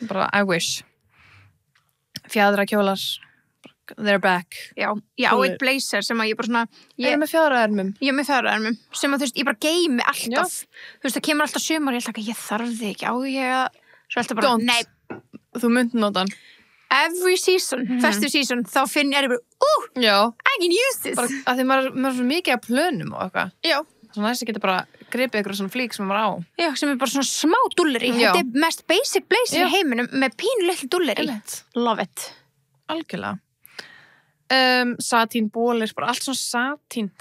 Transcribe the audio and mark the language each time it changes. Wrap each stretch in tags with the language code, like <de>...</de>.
<en>Bara, I wish. Fjaðrakjólar. They're back.</en> <is>Já, ég á eitt blazer sem að ég bara svona... Ég er með fjaðraermum. Ég er með fjaðraermum. Sem að þú veist, ég bara geymi alltaf. Þú veist, það kemur alltaf sumar og ég ætla ekki, ég þarf þig ekki á ég að... Svo alltaf bara, nei. Þú munt nota hann.</is> <en>Every season, festive season, þá finn ég bara, I can use this.</en> <is>Bara að því maður er svo mikið að plönum og eitthvað. Já. Svona þess að geta bara gripið ykkur svona flík sem maður á. Já, sem er bara svona smá dúlleri. Þetta er mest basic blazer í heiminum með pínu litlu dúlleri.</is> <en>Love it.</en> <is>Algjörlega. Satín bólir, bara allt svona satín.</is>